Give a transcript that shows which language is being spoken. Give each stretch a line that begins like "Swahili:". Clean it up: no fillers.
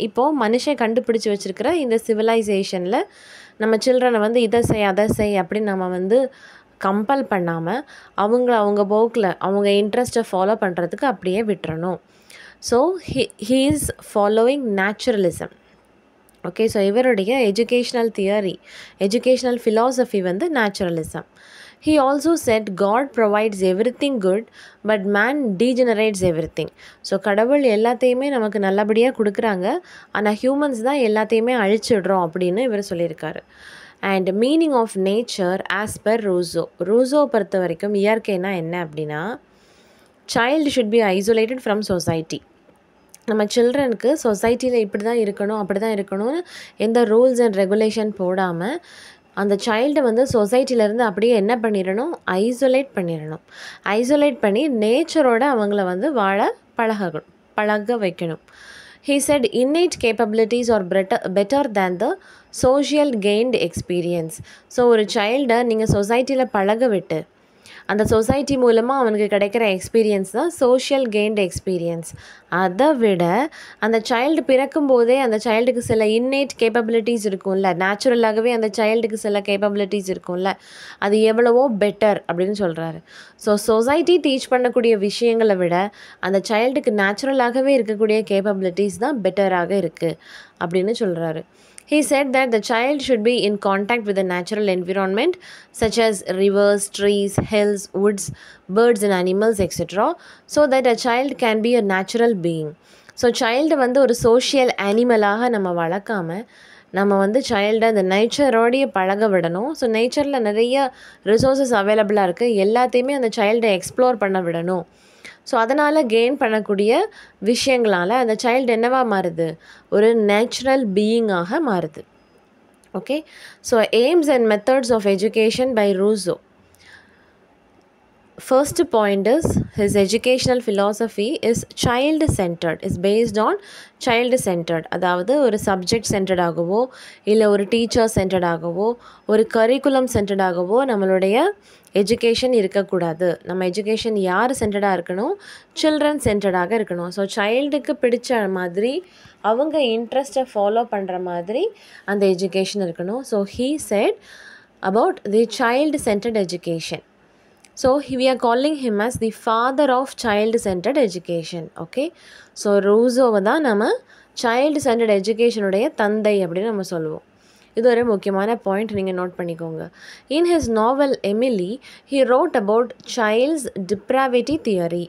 Tamil: இப்போது மனுஷன் கண்டுபிடிச்சி வச்சுருக்கிற இந்த சிவிலைசேஷனில் நம்ம சில்ட்ரனை இதை செய் அதை செய் அப்படின்னு நம்ம கம்பல் பண்ணாமல் அவங்க போக்கில் அவங்க இன்ட்ரெஸ்ட்டை ஃபாலோ பண்ணுறதுக்கு அப்படியே விட்டுறணும்.
English: So he is following naturalism. Okay, so இவருடைய educational theory, educational philosophy naturalism. He also said God provides everything good but man degenerates everything.
Tamil: So கடவுள் எல்லாத்தையுமே நமக்கு நல்லபடியாக கொடுக்குறாங்க, ஆனால் ஹியூமன்ஸ் தான் எல்லாத்தையுமே அழிச்சிடுறோம் அப்படின்னு இவர் சொல்லியிருக்காரு.
English: and meaning of nature as per Rousseau
Tamil: பொறுத்த வரைக்கும் இயற்கைனா என்ன அப்படின்னா,
English: Child should be isolated from society.
Tamil: நம்ம சில்ட்ரனுக்கு சொசைட்டியில் இப்படி தான் இருக்கணும் அப்படி தான் இருக்கணும்னு எந்த ரூல்ஸ் அண்ட் ரெகுலேஷன் போடாமல் அந்த சைல்டை சொசைட்டிலேருந்து அப்படியே என்ன பண்ணிடணும்? ஐசோலேட் பண்ணிடணும். ஐசோலேட் பண்ணி நேச்சரோட அவங்கள வாழ பழக வைக்கணும்.
English: He said innate capabilities are better than the social gained experience.
Tamil: So ஒரு சைல்டை நீங்கள் சொசைட்டியில் பழக விட்டு அந்த சொசைட்டி மூலமாக அவனுக்கு கிடைக்கிற எக்ஸ்பீரியன்ஸ் தான் சோஷியல் கெயின்ட் எக்ஸ்பீரியன்ஸ். அதை விட அந்த சைல்டு பிறக்கும்போதே அந்த சைல்டுக்கு சில இன்னேட் கேப்பபிலிட்டிஸ் இருக்கும்ல, நேச்சுரலாகவே அந்த சைல்டுக்கு சில கேப்பபிலிட்டிஸ் இருக்கும்ல, அது எவ்வளவோ பெட்டர் அப்படின்னு சொல்கிறாரு. ஸோ சொசைட்டி டீச் பண்ணக்கூடிய விஷயங்களை விட அந்த சைல்டுக்கு நேச்சுரலாகவே இருக்கக்கூடிய கேப்பபிலிட்டிஸ் தான் பெட்டராக இருக்குது அப்படின்னு சொல்கிறாரு.
English: He said that the child should be in contact with the natural environment such as rivers, trees, hills, woods, birds and animals etc. so that a child can be a natural being.
Tamil: So child ஒரு social animalaக நம்ம வளர்க்காமல் நம்ம சைல்டை அந்த நேச்சரோடைய பழக விடணும். So நேச்சரில் நிறைய resources அவைலபிளாக இருக்குது, எல்லாத்தையுமே அந்த சைல்டை எக்ஸ்ப்ளோர் பண்ண விடணும். ஸோ அதனால் கெயின் பண்ணக்கூடிய விஷயங்களால் அந்த சைல்டு என்னவா மாறுது? ஒரு நேச்சுரல் பீயிங்காக மாறுது.
English: Okay, so aims and methods of education by Rousseau. first point is his educational philosophy is child centered, is based on child centered.
Tamil: அதாவது ஒரு சப்ஜெக்ட் சென்டர்டாகவோ இல்லை ஒரு டீச்சர் சென்டர்டாகவோ ஒரு கரிக்குலம் சென்டர்டாகவோ நம்மளுடைய எஜுகேஷன் இருக்கக்கூடாது. நம்ம எஜுகேஷன் யார் சென்டர்டாக இருக்கணும்? சில்ட்ரன் சென்டர்டாக இருக்கணும். ஸோ சைல்டுக்கு பிடிச்ச மாதிரி அவங்க இன்ட்ரெஸ்ட்டை ஃபாலோ பண்ணுற மாதிரி அந்த எஜுகேஷன் இருக்கணும்.
English: So he said about the child centered education. So we are calling him as the father of child centered education.
Tamil: Okay, so ரூசோவை தான் நம்ம child centered education உடைய தந்தை அப்படின்னு நம்ம சொல்லுவோம். இது ஒரு முக்கியமான பாயிண்ட், நீங்கள் நோட் பண்ணிக்கோங்க.
English: In his novel Emily, he wrote about child's depravity theory.